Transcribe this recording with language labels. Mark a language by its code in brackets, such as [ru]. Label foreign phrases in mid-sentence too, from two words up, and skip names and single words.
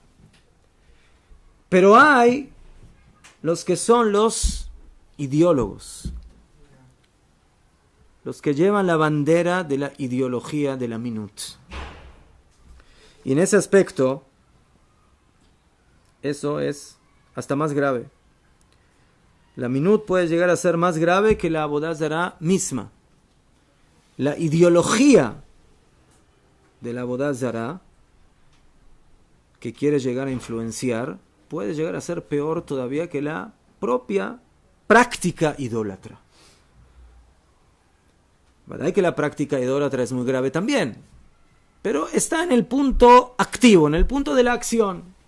[es] Pero hay los que son los ideólogos, los que llevan la bandera de la ideología de la minut. Y en ese aspecto, eso es hasta más grave. La minut puede llegar a ser más grave que la [he] עבודה זרה [es] misma. La ideología de la [he] עבודה זרה [es] que quiere llegar a influenciar puede llegar a ser peor todavía que la propia práctica idólatra. ¿Verdad que la práctica idólatra es muy grave también? Pero está en el punto activo, en el punto de la acción.